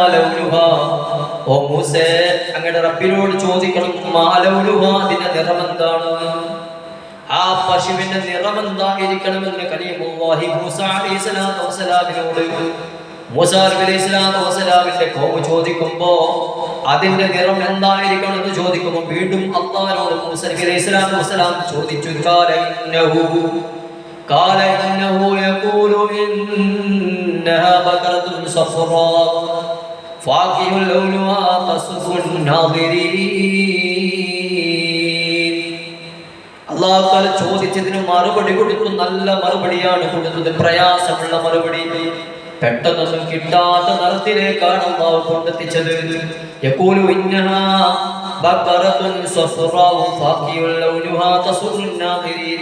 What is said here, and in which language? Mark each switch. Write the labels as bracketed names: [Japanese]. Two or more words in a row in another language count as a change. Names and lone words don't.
[Malayalam] ലൗനുഹാ, ഓ മൂസേ അങ്ങയുടെ റബ്ബിനോട് ചോദിക്കണം [Arabic] ما لونها, [Malayalam] അതിന്റെ നിറമെന്താണ്, ആ പശുവിന്റെ നിറമെന്തായിരിക്കണമെന്ന് കലീമുല്ലാഹി മൂസ [Arabic] عليه الصلاة والسلام [Malayalam] മൂസാ നബി [Arabic] عليه الصلاة والسلام [Malayalam] ഖൗമ് ചോദിക്കുമ്പോ അതിന്റെ നിറം എന്തായിരിക്കണമെന്ന് ചോദിക്കുമ്പോൾ വീണ്ടും അല്ലാഹുവോട് മൂസാ നബി [Arabic] عليه الصلاة والسلام [Malayalam] ചോദിച്ചു. [Arabic] قال إنه يقول إنها بقرة صفراء فاقع لونها تسر الناظرين. الله تعالى [Malayalam] ചോദിച്ചതിന് മറുപടി കൊടുത്തു. നല്ല മറുപടിയാണ് കൊടുത്തത്, പ്രയാസമുള്ള മറുപടി. പെട്ടെന്നൊന്നും കിട്ടാത്ത നിറത്തിലേക്കാണ് അല്ലാഹു കൊണ്ടെത്തിച്ചത്. [Arabic] يقول إنها بقرة صفراء فاقع لونها تسر الناظرين.